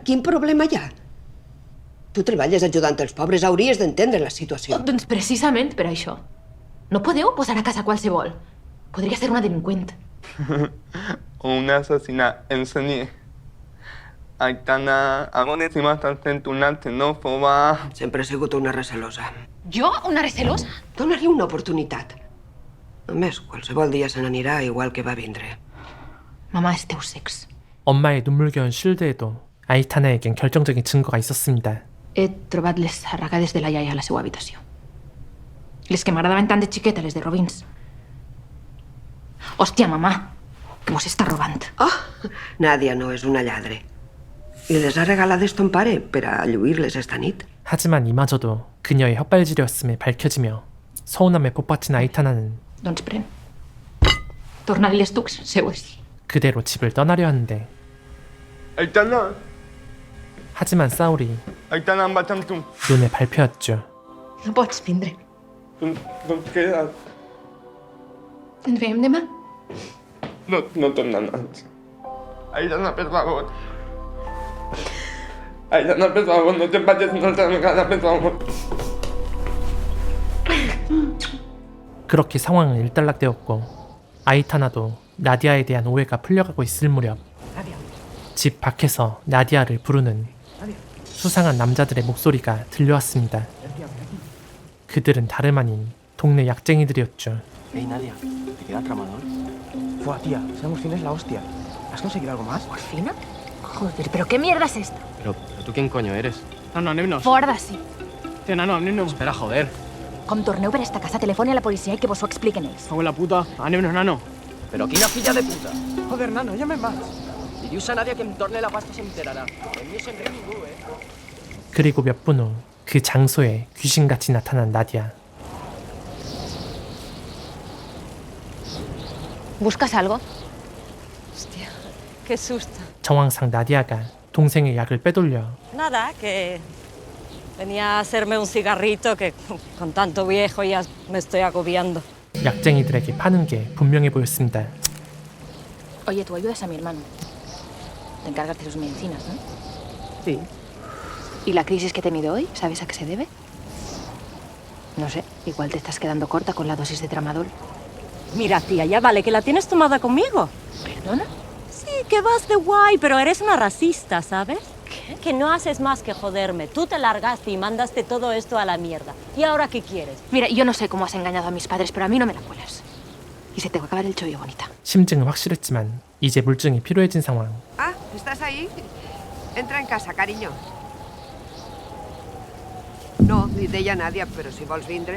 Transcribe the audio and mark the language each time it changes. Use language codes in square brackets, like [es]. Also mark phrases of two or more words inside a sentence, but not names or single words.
[ca] Quin problema hi ha? Tu treballes ajudant els pobres, hauries d'entendre la situació. Oh, doncs precisament per això. No podeu posar a casa qualsevol. Podria ser una delinqüent. O una assassina en sèrie. Aitana, [es] ahora encima estás [ca] sent una xenòfoba. Sempre he sigut una recelosa. Jo, una recelosa? Dóna-li una oportunitat. A més, qualsevol dia se n'anirà igual que va vindre. Mamá es Deus Ex. [ko] 엄마의 눈물겨운 쉴드에도 아이타나에겐 결정적인 증거가 있었습니다. [ca] He trobat les arracades de la iaia a la seva habitació. Les que m'agradaven tant de xiqueta, les de Robins. Hòstia, mamà, que mos està robant. Oh, Nadia no és una lladre. I les ha regalades ton pare per a lluir-les esta nit. [ko] 하지만 이마저도 그녀의 헛발질이었음에 밝혀지며 서운함에 복받친 아이타나는 [ca] Doncs pren. Torna-li les tucs seues. [ko] 그대로 집을 떠나려 하는데 [ca] Aitana, [ko] 하지만 사울이 [ca] Aitana, em vaig amb tu. [ko] 눈에 밟혔죠. [ca] No pots vindre. Doncs queda't. Ens veiem demà? No tornen abans. Aitana, per favor. Aitana, per favor, no te'n vagis una altra vegada, per favor. [ko] 그렇게 상황은 일단락되었고 아이타나도 나디아에 대한 오해가 풀려가고 있을 무렵 집 밖에서 나디아를 부르는 수상한 남자들의 목소리가 들려왔습니다. 그들은 다름 아닌 동네 약쟁이들이었죠. [es] Hey Nadia, ¿te queda el tramador? Fua, tía, esa morfina es la hostia. ¿Has conseguido algo más? ¿Morfina? Joder, ¿pero qué mierda es esto? Pero tú quién coño eres? [ca] Nano, anem-nos. Fora d'ací. Té, nano, anem-nos. [es] Espera, joder. [ca] Com torneu per esta casa, telefoni a la policia i que vos ho expliquen ells. [es] Cago en la puta. [ca] Anem-nos, nano. Pero quina filla de puta. Joder, nano, ja me'n vaig. Si dius a Nadia que em torne la pasta s'enterarà. En mi sempre ningú, [ko] 그리고 몇 분 후 그 장소에 귀신같이 나타난 나디아. [es] ¿Buscas algo? Hostia, qué susto. [ko] 정황상 나디아가 동생의 약을 빼돌려 [es] Nada, que venía a hacerme un cigarrito que con tanto viejo ya me estoy agobiando. [ko] 약쟁이들에게 파는 게 분명해 보였습니다. [es] Oye, tú ayudas a mi hermano. Te encargas de sus medicinas, ¿no? Sí. ¿Y la crisis que he tenido hoy, sabes a qué se debe? No sé, igual te estás quedando corta con la dosis de tramadol. Mira, tía, ya vale, que la tienes tomada conmigo. ¿Perdona? Sí, que vas de guay, pero eres una racista, ¿sabes? ¿Qué? Que no haces más que joderme. Tú te largaste y mandaste todo esto a la mierda. ¿Y ahora qué quieres? Mira, yo no sé cómo has engañado a mis padres, pero a mí no me la cuelas. Y se te va a acabar el chollo, bonita. [ko] 심증은 확실했지만 이제 물증이 필요해진 상황. [es] Ah, ¿estás ahí? Entra en casa, cariño. [ca] No, ni deia Nadia, però si vols vindre...